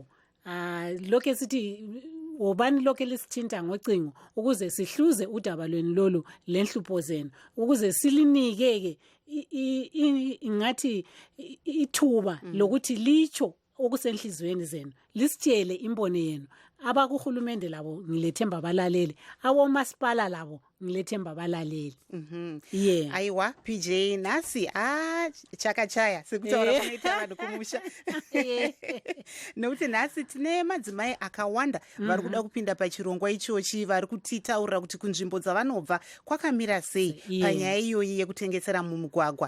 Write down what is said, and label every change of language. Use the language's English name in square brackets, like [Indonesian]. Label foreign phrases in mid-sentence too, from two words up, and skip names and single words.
[North Ndebele] Lokho sithi obani lokho lisithinta ngocingo ukuze sihluze udaba lweni lolu lenhlupho zenu, ukuze silinike ke ngathi ithuba lokuthi licho okusenhlizweni zenu, lisitshele imbono yenu. Abakuhulumende labo ngilethemba balaleli, awomasipala labo ngilethemba balaleli. Yeah. [Shona] Aiwa PJ nasi chakachaya sikutaura kunoita vanhu kumusha. Nokuti nasi tine madzimai akawanda vari kuda kupinda pachirongwa ichochi, vari kutitaurira kuti kunzvimbo dzavanobva kwakamira sei panyaya iyoyi yekutengesera mumugwagwa.